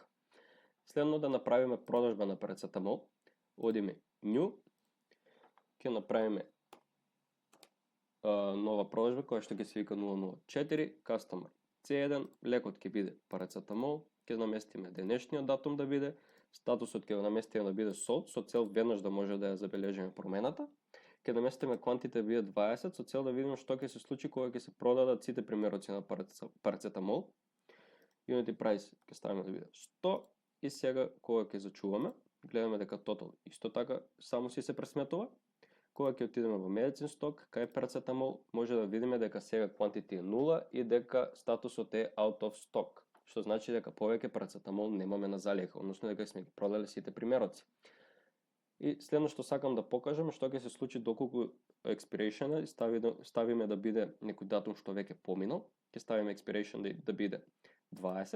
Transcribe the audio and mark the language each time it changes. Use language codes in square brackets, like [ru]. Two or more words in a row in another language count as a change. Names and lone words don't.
[mk] Следно да направиме продажба на парацетамол, одиме new, ќе направиме нова продажба која што ќе се вика 004, customer C1, лекот ќе биде парацетамол, ќе наместиме денешниот датум да биде, статусот ќе го наместиме да биде sold, со цел веднаш да може да ја забележиме промената. Ќе наместиме quantity да биде 20, со цел да видиме што ќе се случи кога ќе се продадат сите примероци на парацетамол. [en] Unit price [mk] ќе ставиме да биде 100 и сега кога ќе зачуваме, гледаме дека total исто така само си се пресметува. Кога ќе отидеме во [en] medicine stock, [mk] кај парацетамол, може да видиме дека сега quantity е 0 и дека статусот е [en] out of stock, [mk] што значи дека повеќе парацетамол немаме на залиха, односно дека сме ги продале сите примероци. И следно што сакам да покажам што ќе се случи доколку expiration ставиме да биде некој датум што веќе поминал, ќе ставиме expiration да биде 20.